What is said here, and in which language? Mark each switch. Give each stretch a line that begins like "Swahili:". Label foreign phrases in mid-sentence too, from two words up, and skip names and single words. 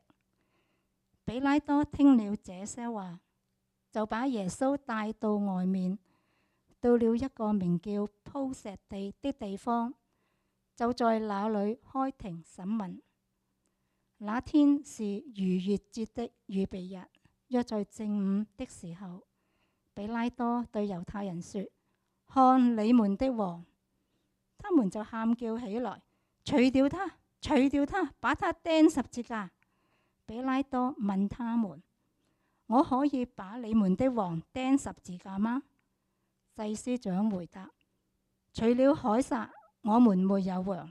Chinese: 比拉多聽了這些話，就把耶穌帶到外面，到了一個名叫鋪石地的地方，就在那裏開庭審問。那天是逾越節的預備日，約在正午的時候，比拉多對猶太人說： 看你們的王！他們就喊叫起來：除掉他，除掉他，把他釘十字架！比拉多問他們：我可以把你們的王釘十字架嗎？祭司長回答：除了凱撒，我們沒有王。